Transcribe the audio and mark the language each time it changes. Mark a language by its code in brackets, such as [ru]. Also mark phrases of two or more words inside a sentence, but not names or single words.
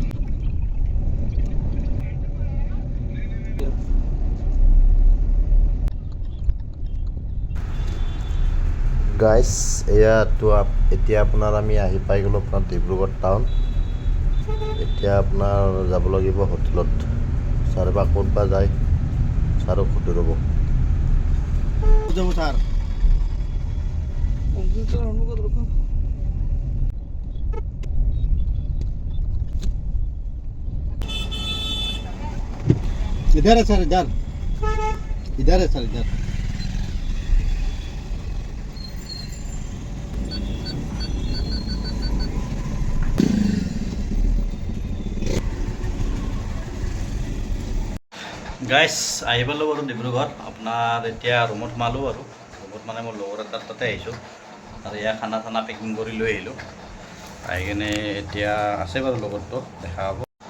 [as] গাইজ এয়াতো এতিয়া আপোনাৰ আমি আহি পাই গ'লোঁ আপোনাৰ ডিব্ৰুগড় টাউন এতিয়া আপোনাৰ যাব লাগিব হোটেলত ছাৰ বা ক'ত বা যায় ছাৰক সুধি ৰ'ব যাব ছাৰ [hi] इधर है सर इधर है सर इधर গাইজ [as] আহি পালোঁ বাৰু ডিব্ৰুগড় আপোনাৰ এতিয়া ৰুমত সোমালোঁ আৰু ৰুমত মানে মোৰ লগৰ এটাৰ তাতে আহিছোঁ আৰু এয়া খানা চানা পেকিং কৰি লৈ আহিলোঁ আহি কিনে এতিয়া আছে বাৰু লগৰটো দেখা হ'ব